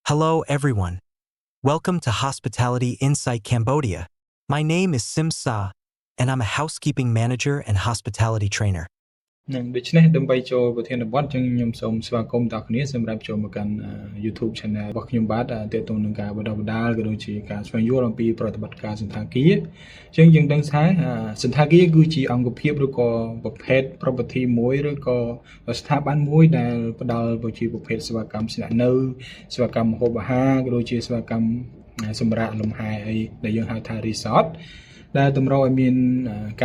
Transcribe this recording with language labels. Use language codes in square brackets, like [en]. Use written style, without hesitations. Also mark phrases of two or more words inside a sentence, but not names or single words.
[en] Hello, everyone. Welcome to Hospitality Insight Cambodia. My name is Sim Sa, and I'm a housekeeping manager and hospitality trainer. [km] នឹងដូច្នេះដើម្បីចូលប្រធានបទចឹងខ្ញុំសូមស្វាគមន៍ដល់គ្នាសម្រាប់ចូលមកកាន់ YouTube Channel របស់ខ្ញុំបាទទាក់ទងនឹងការបណ្ដុះបណ្ដាលក៏ដូចជាការស្វែងយល់អំពីប្រតិបត្តិការសន្តាគារចឹងយើងដឹងថាសន្តាគារគឺជាអង្គភាពឬក៏ប្រភេទ property មួយឬក៏ស្ថាប័នមួយដែលផ្ដល់ប្រជាប្រភេទសេវាកម្មស្នាក់នៅសេវាកម្មម្ហូបអាហារក៏ដូចជាសេវាកម្មសម្រាប់លំហែអីដែលយើងហៅថា resort ដែលតម្រូវឲ្យមានការ